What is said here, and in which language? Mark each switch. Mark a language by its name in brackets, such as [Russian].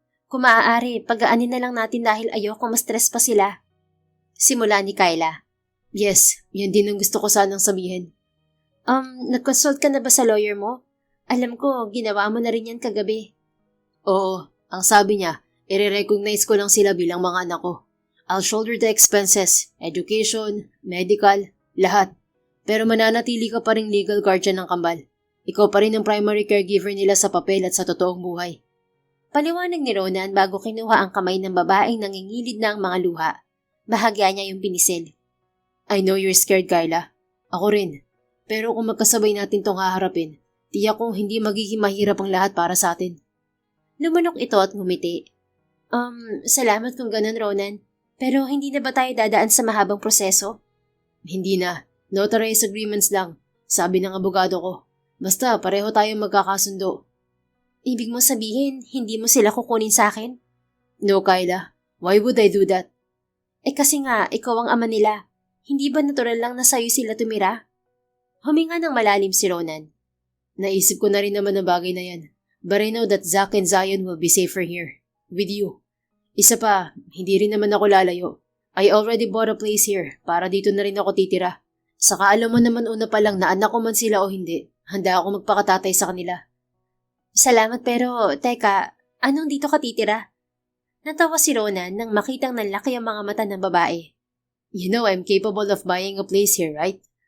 [Filipino] Kung maaari, pagaanin na lang natin dahil ayoko ma-stress pa sila. Simula ni Kyla. [English] Yes, [Filipino] yun din ang gusto ko sanang sabihin. Nag-consult ka na ba sa lawyer mo? Alam ko, ginawa mo na rin yan kagabi. Oo, ang sabi niya, i-recognize ko lang sila bilang mga anak ko. [English] I'll shoulder the expenses, education, medical, [Filipino] lahat. Pero mananatili ka pa ring legal guardian ng kambal. Ikaw pa rin ang primary caregiver nila sa papel at sa totoong buhay. Paliwanag ni Ronan bago kinuha ang kamay ng babaeng nangingilid na ang mga luha. Bahagya niya yung pinisil. [English] I know you're scared, Kyla. [Filipino] Ako rin. Pero kung magkasabay natin tong haharapin, tiyak kong hindi magiging mahirap ang lahat para sa atin. Lumunok ito at ngumiti. Salamat kung ganun, Ronan. Pero hindi na ba tayo dadaan sa mahabang proseso? Hindi na. [English] Notarized agreements [Filipino] lang. Sabi ng abogado ko. Basta pareho tayong magkakasundo. Ibig mo sabihin, hindi mo sila kukunin sa akin? [English] No, Kyla. Why would I do that? [Filipino] Kasi nga, ikaw ang ama nila. Hindi ba natural lang na sa'yo sila tumira? Huminga ng malalim si Ronan. Naisip ko na rin naman ang bagay na yan. [English] But I know that Zack and Zion will be safer here. With you. [Filipino] Isa pa, hindi rin naman ako lalayo. [English] I already bought a place here [Filipino] para dito na rin ako titira. Saka alam mo naman una pa lang na anak ko man sila o hindi. Handa ako magpakatatay sa kanila. Salamat pero, teka, anong dito ka titira? Natawa si Ronan nang makitang nanlaki ang mga mata ng babae. [English] You know I'm capable of buying a place here, right?